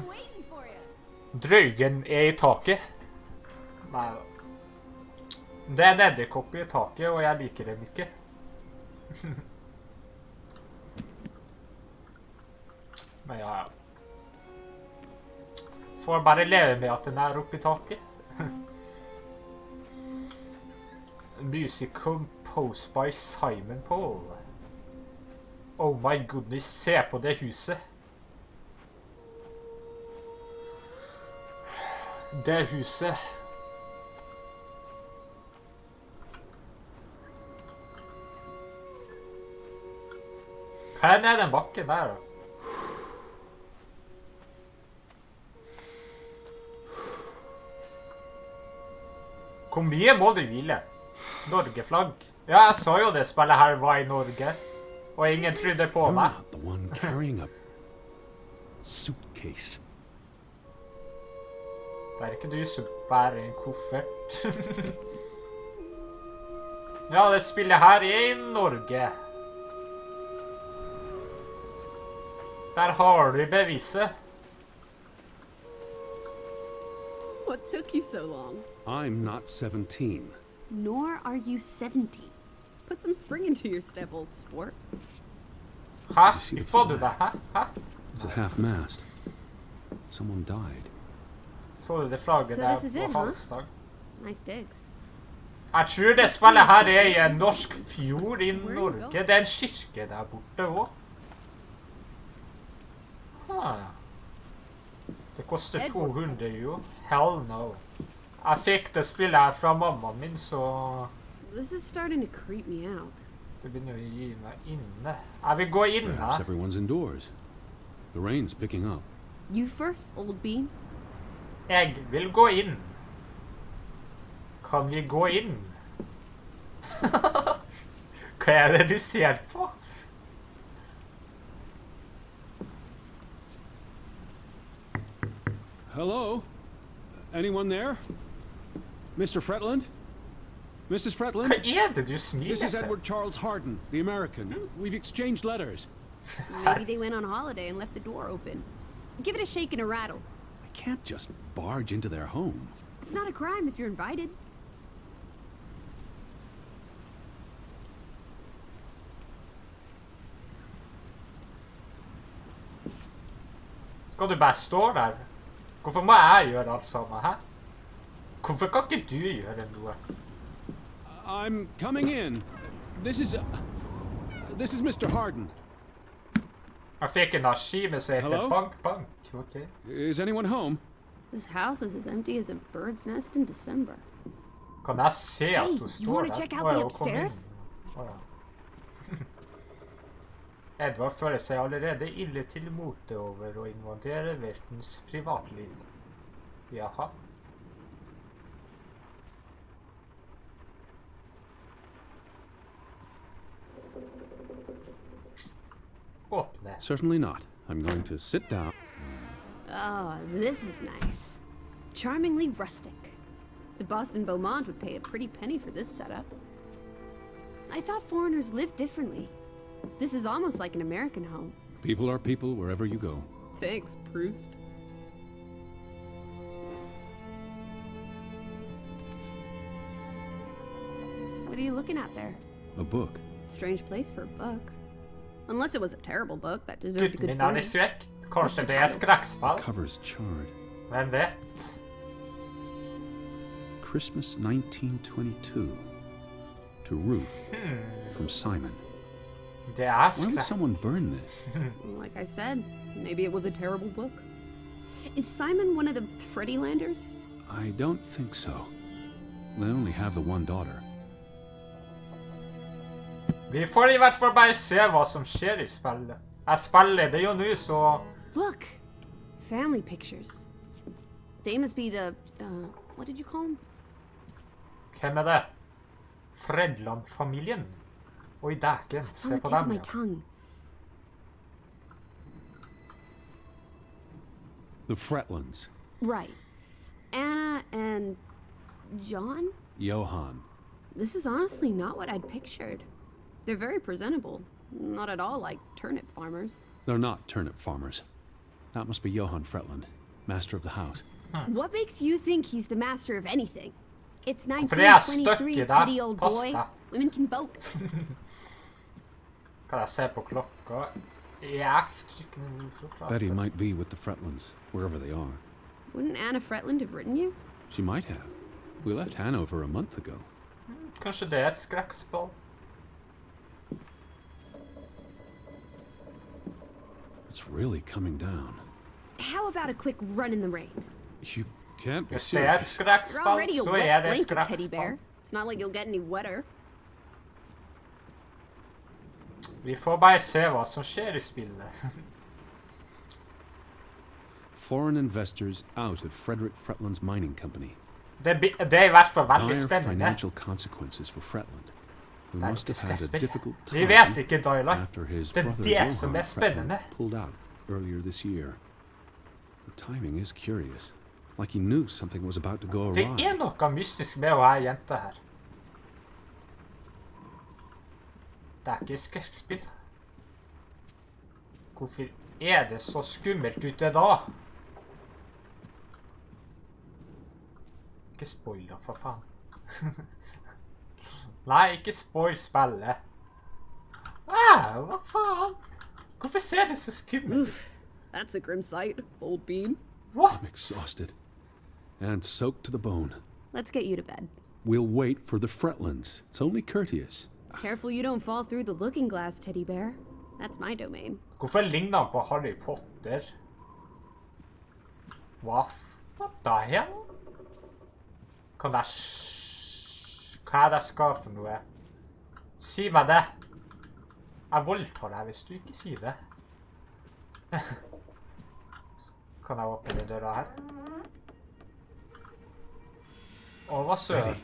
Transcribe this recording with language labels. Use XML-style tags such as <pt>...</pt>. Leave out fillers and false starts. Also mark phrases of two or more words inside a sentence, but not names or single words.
<no>Draugen er i taket. Nei da. Det er en edderkopp i taket, og jeg liker den ikke. Men ja. Får bare leve med at den er oppe i taket.</no> <en>Music composed by Simon Paul. Oh my goodness,</en> <no>se på det huset. Det huset. Hva er den bakken der, da? Hvor mye må du hvile? Norge-flagg. Ja, jeg sa jo det spillet her var i Norge, og ingen trodde på meg.</no> <en>You're not the one carrying a suitcase.</en> <no>Det er ikke du som bærer en koffert. Ja, det spillet her er i Norge. Der har du beviset.</no> <en>What took you so long? I'm not 17. Nor are you 70. Put some spring into your step, old sport.</en> <no>Hæ?</no> <en>You see the</en> <no>Får du</no> <en>flag?</en> <no>det? Hæ? Hæ?</no> <en>It's at half mast. Someone died.</en> <no>Så du det flagget</no> <en>So</en> <no>der</no> <en>this is it,</en> <no>på</no> <en>huh?</en> <no>halsdag?</no> <en>Nice digs.</en> <no>Jeg tror det spillet her er i en norsk fjord i Norge. Det er en kirke der borte også. Ah. Det koster 200 jo.</no> <en>Hell no.</en> <no>Jeg fikk det spillet her fra mammaen min, så</no> <en>This is starting to creep me out.</en> <no>det begynner å gi meg inne. Jeg vil gå inn</no> <en>Perhaps</en> <no>her.</no> <en>everyone's indoors. The rain's picking up. You first, old bean.</en> <no>Jeg vil gå inn. Kan vi gå inn? Hva er det du ser på?</no> <en>Hello? Anyone there? Mr. Fretland? Mrs. Fretland?</en> <no>Hva er det du</no> <en>This</en> <no>smiler</no> <en>is</en> <no>til?</no> <en>Edward Charles Harden, the American. We've exchanged letters. Maybe they went on holiday and left the door open. Give it a shake and a rattle. I can't just barge into their home. It's not a crime if you're invited.</en> <no>Skal du bare stå der? Hvorfor må jeg gjøre alt sammen, hæ? Hvorfor kan ikke du gjøre noe?</no> <en>I'm coming in. This is Mr. Harden.</en> <no>Jeg fikk en arkive som heter</no> <en>Hello?</en> <no>Bank Bank. Ok.</no> <en>Is anyone home? This house is as empty as a bird's nest in December.</en> <no>Kan jeg se at</no> <en>Hey,</en> <no>du</no> <en>you</en> <no>står</no> <en>wanna</en> <no>der?</no> <en>check out</en> <no>Å,</no> <en>the</en> <no>ja, hun kom inn.</no> <en>upstairs?</en> <no>Å, ja. Edvard føler seg allerede ille til mote over å invadere vertens privatliv. Jaha. Åpne.</no> <en>Certainly not. I'm going to sit down. Oh, this is nice. Charmingly rustic. The Boston Beaumont would pay a pretty penny for this setup. I thought foreigners lived differently. This is almost like an American home. People are people wherever you go. Thanks, Proust. What are you looking at there? A book. Strange place for a book. Unless it was a terrible book that deserved a</en> <no>Gutten</no> <en>good</en> <no>min er</no> <en>burn.</en> <no>i svekt. Kanskje det er skrekkspill?</no> <en>Cover's charred.</en> <no>Hvem vet?</no> <en>Christmas 1922. To Ruth. From Simon.</en> <no>Det er</no> <en>Why would</en> <no>skrekk.</no> <en>someone burn this? Like I said, maybe it was a terrible book. Is Simon one of the Freddylanders? I don't think so. They only have the one daughter.</en> <no>Vi får i hvert fall bare se hva som skjer i spillet. Jeg spiller det jo nå, så...</no> <en>Look! Family pictures. They must be the, what did you call them?</en> <no>Hvem er det? Fredland-familien? Oi, dæken,</no> <en>On</en> <no>se</no> <en>the</en> <no>på</no> <en>tip of</en> <no>dem,</no> <en>my</en> <no>ja.</no> <en>tongue. The Fretlands. Right. Anna and John? Johann. This is honestly not what I'd pictured. They're very presentable. Not at all like turnip farmers. They're not turnip farmers. That must be Johann Fretland, master of the house. What makes you think he's the master of anything? It's</en> <no>For det er</no> <en>1923,</en> <no>stykket der.</no> <en>petty old</en> <no>Pass</no> <en>boy.</en> <no>deg.</no> <en>Women can vote.</en> <no>Kan jeg se på klokka? EF, trykker den i klokka.</no> <en>Betty might be with the Fretlands, wherever they are. Wouldn't Anna Fretland have written you? She might have. We left Hanover a month ago.</en> <no>Kanskje det er et skrekkspill?</no> <en>It's really coming down. How about a quick run in the rain? You can't be</en> <no>Hvis det er et</no> <en>serious. You're</en> <no>skrekkspill,</no> <en>already a</en> <no>så</no> <en>wet</en> <no>er det et</no> <en>blanket, teddy bear.</en> <no>skrekkspill.</no> <en>It's not like you'll get any wetter.</en> <no>Vi får bare se hva som skjer i spillet.</no> <en>Foreign investors out of Frederick Fretland's mining company.</en> <no>Det er i hvert fall veldig</no> <en>Dire</en> <no>spennende.</no> <en>financial consequences for Fretland, who</en> <no>Det er</no> <en>must</en> <no>ikke</no> <en>have had a</en> <no>skrekkspill.</no> <en>difficult</en> <no>Vi</no> <en>time</en> <no>vet ikke dialekt.</no> <en>after his</en> <no>Det er</no> <en>brother</en> <no>det som er</no> <en>Johann</en> <no>spennende.</no> <en>Fretland pulled out earlier this year. The timing is curious, like he knew something was about to go</en> <no>Det</no> <en>awry.</en> <no>er noe mystisk med å ha ei jente her. Det er ikke skrekkspill. Hvorfor er det så skummelt ute da? Ikke spoil da, for faen. Nei, ikke spoil spillet. Hva faen? Hvorfor ser det så skummelt ut?</no> <en>Oof, that's a grim sight, old bean. What? I'm exhausted. And soaked to the bone. Let's get you to bed. We'll wait for the Fretlands. It's only courteous. Careful you don't fall through the looking glass, teddy bear. That's my domain.</en> <no>Hvorfor ligner han på Harry Potter?</no> <en>What the hell?</en> <no>Kan jeg Hva er det jeg skal for noe? Si meg det. Jeg voldtar deg hvis du ikke sier det. Kan jeg åpne den døra her? Å, hva søren?</no>